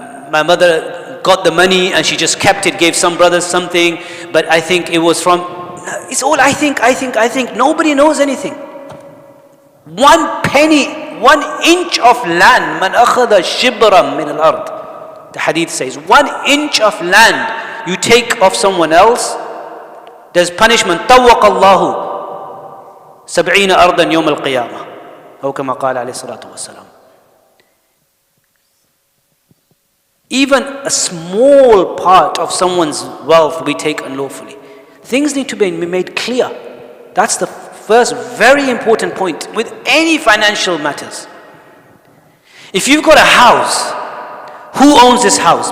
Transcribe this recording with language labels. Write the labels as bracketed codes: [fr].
[en] My mother got the money and she just kept it, gave some brothers something, but I think it was from, it's all I think. Nobody knows anything. 1 penny, 1 inch of land, [ar] man akhadha shibran min al-ard. [en] The hadith says, 1 inch of land you take of someone else, there's punishment. [ar] طوق الله 70 أرضا يوم القيامة أو كما قال عليه الصلاة والسلام. [en] Even a small part of someone's wealth we take unlawfully. Things need to be made clear. That's the first very important point with any financial matters. If you've got a house, who owns this house?